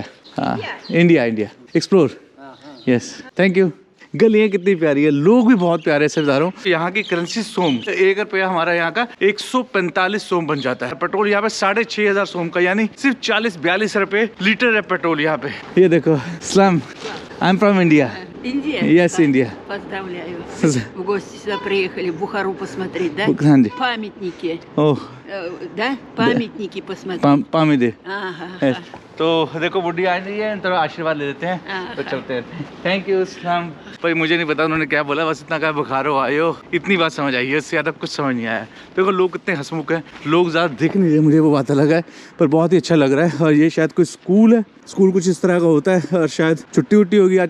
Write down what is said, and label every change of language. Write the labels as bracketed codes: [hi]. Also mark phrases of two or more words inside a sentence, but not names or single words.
[en] India Explore. Yes thank you. [hi] गलियाँ कितनी प्यारी है, लोग भी बहुत प्यारे से बता रहा हूँ। यहाँ की करेंसी सोम, 1 रुपया हमारा यहाँ का 145 सोम बन जाता है। पेट्रोल यहाँ पे 6,500 सोम का, यानी सिर्फ 40-42 रुपए लीटर है पेट्रोल यहाँ पे। ये देखो सलाम, [en] I am from India. [ru] Индия? [en] Yes, India. [ru] Поздравляю. В гости сюда приехали, в Бухару посмотреть, да? [hi] हाँ जी। [ru] Памятники. ओह Да? Памятники посмотреть. पामिदे। Ага. [hi] तो देखो बुढ़ी आ रही है, तो आशीर्वाद ले लेते हैं, तो चलते हैं। [en] thank you सलाम। [hi] भाई मुझे नहीं पता उन्होंने क्या बोला, बस इतना कहा बुखारो आयो, इतनी बात समझ आई है, इससे ज़्यादा कुछ समझ नहीं आया। देखो लोग कितने हंसमुख हैं, लोग ज़्यादा दिख नहीं रहे मुझे, वो बात अलग है, पर बहुत ही अच्छा लग रहा है। और ये शायद कोई स्कूल है, स्कूल कुछ इस तरह का होता है, और शायद छुट्टी होगी आज।